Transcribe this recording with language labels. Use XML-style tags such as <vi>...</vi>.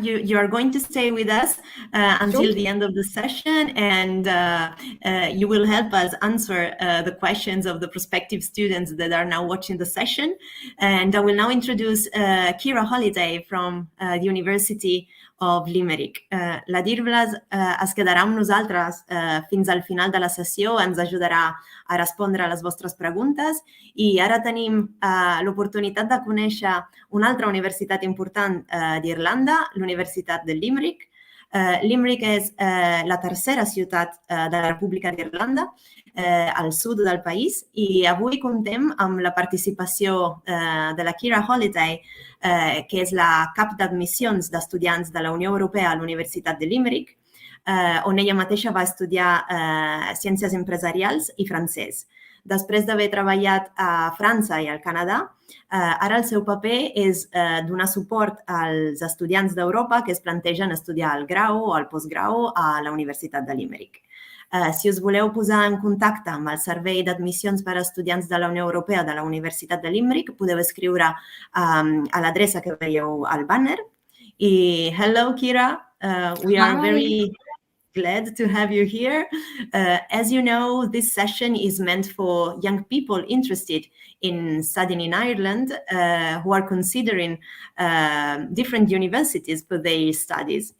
<en>You are going to stay with us until the end of the session, and you will help us answer the questions of the prospective students that are now watching the session. And I will now introduce Kira Holiday from the University of Limerick.</en> <ca>La Deirdre es quedarà amb nosaltres fins al final de la sessió, ens ajudarà a respondre a les vostres preguntes, i ara tenim l'oportunitat de conèixer una altra universitat important d'Irlanda, l'Universitat de Limerick. Limerick és la tercera ciutat de la República d'Irlanda, al sud del país, i avui contem amb la participació de la Kira Holiday, que és la cap d'admissions d'estudiants de la Unió Europea a l'Universitat de Limerick, on ella mateixa va estudiar ciències empresarials i francès. Després d'haver treballat a França i al Canadà, ara el seu paper és donar suport als estudiants d'Europa que es plantegen estudiar el grau o el postgrau a la Universitat de Limerick. Si us voleu posar en contacte amb el Servei d'Admissions per a Estudiants de la Unió Europea de la Universitat de Limerick, podeu escriure a l'adreça que veieu al banner.</ca> <en>I hello, Kira. We are very glad to have you here. As you know, this session is meant for young people interested in studying in Ireland who are considering different universities for their studies.</en>